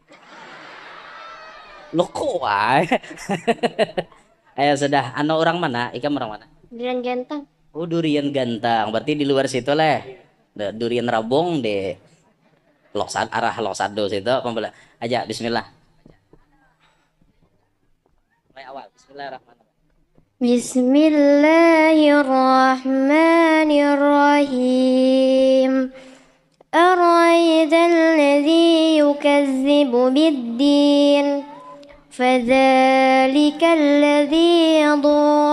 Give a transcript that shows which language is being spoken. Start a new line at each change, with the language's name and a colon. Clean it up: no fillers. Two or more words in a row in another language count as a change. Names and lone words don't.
Banjar: Lo kok wae. Ayo sudah. Ano orang mana? Ikam orang mana? Durian Genteng. Oh durian gantang. Berarti di luar situ leh. Durian rabong deh. Arah Loksado situ. Pembela. Aja bismillah. Mulai awal.
Arabic: بسم الله الرحمن الرحيم. بسم الله الرحمن الرحيم. أرأيت الذي يكذب بالدين فذلك الذي يدعو